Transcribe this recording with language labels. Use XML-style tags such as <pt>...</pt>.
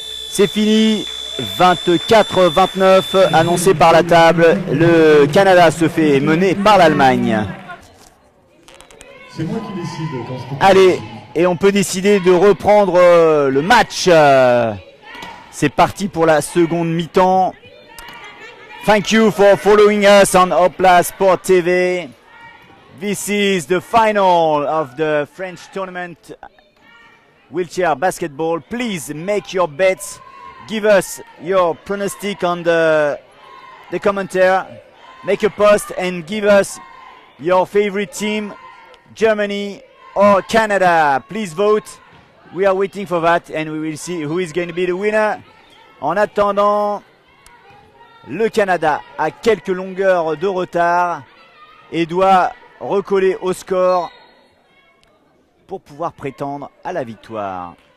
<fr>C'est fini. 24-29 annoncé par la table. Le Canada se fait mener par l'Allemagne. C'est moi qui décide quand je peux. Allez, et on peut décider de reprendre le match. C'est parti pour la seconde mi-temps.</fr> <en>Thank you for following us on Opla Sport TV. This is the final of the French tournament wheelchair basketball. Please make your bets. Give us your pronostic on the commentary. Make a post and give us your favorite team, Germany or Canada. Please vote. We are waiting for that and we will see who is going to be the winner.</en> <fr>En attendant, le Canada a quelques longueurs de retard et doit recoller au score pour pouvoir prétendre à la victoire.</fr>